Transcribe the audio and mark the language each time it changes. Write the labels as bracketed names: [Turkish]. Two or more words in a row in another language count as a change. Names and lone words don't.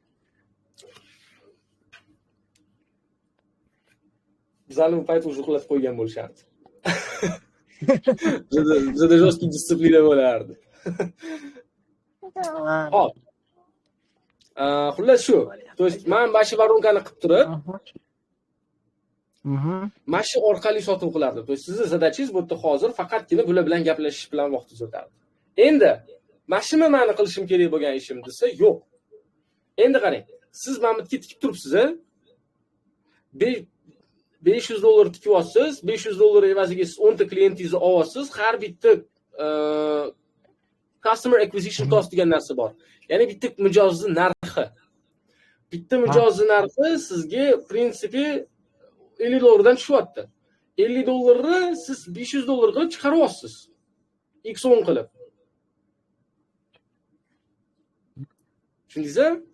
[Uzbek] Bizlarni bu payt уже uxlatib qo'ygan bo'lishardi. Bizda жесткий disiplina bo'lardi. Hop. Xullas shu. [Russian] То есть [Uzbek] men mana shu voronkani qilib turib, mana shu orqali sotuv qilardim. [Russian] То есть [Uzbek] sizni zadachangiz bu yerda hozir faqatgina bular bilan gaplashish bilan vaqtingiz o'tardi. Endi mana shuni meni qilishim kerak bo'lgan ishim desa, yo'q. Endi qarang, siz mana bu yerga tikib turibsiz-a? $500 tikyapsiz, $500 evaziga siz 10 ta klientingizni olyapsiz, har bitta [English] customer acquisition cost [Uzbek] degan narsa bor. Ya'ni bitta mijozni narxi. Bitta mijozni narxi sizga prinsipi $50 dan tushyapti. $50 siz $500 qilib chiqaryapsiz. X10 qilib. Tushundingizmi?